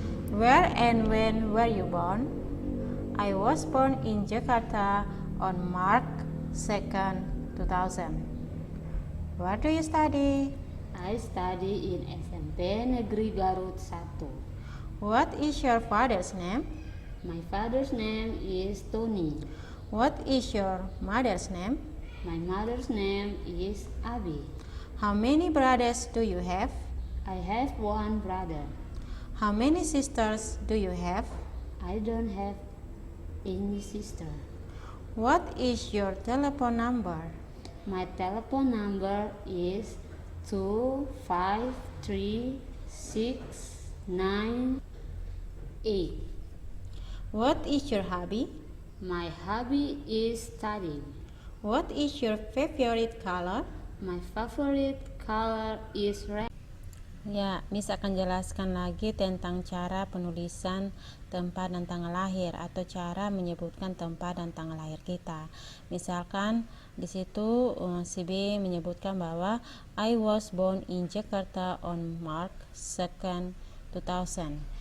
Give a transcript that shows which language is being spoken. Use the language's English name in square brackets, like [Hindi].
[English] Where and when were you born? I was born in Jakarta on March 2nd, 2000. Where do you study? I study in SMP Negeri Garut 1. What is your father's name? My father's name is Tony. What is your mother's name? My mother's name is Abi. How many brothers do you have? I have one brother. How many sisters do you have? I don't have any sister. What is your telephone number? My telephone number is 2536988. What is your hobby? My hobby is studying. What is your favorite color? My favorite color is red. [Indonesian] Ya, Miss akan jelaskan lagi tentang cara penulisan tempat dan tanggal lahir atau cara menyebutkan tempat dan tanggal lahir kita. Misalkan di situ si B menyebutkan bahwa [English] I was born in Jakarta on March 2nd, 2000.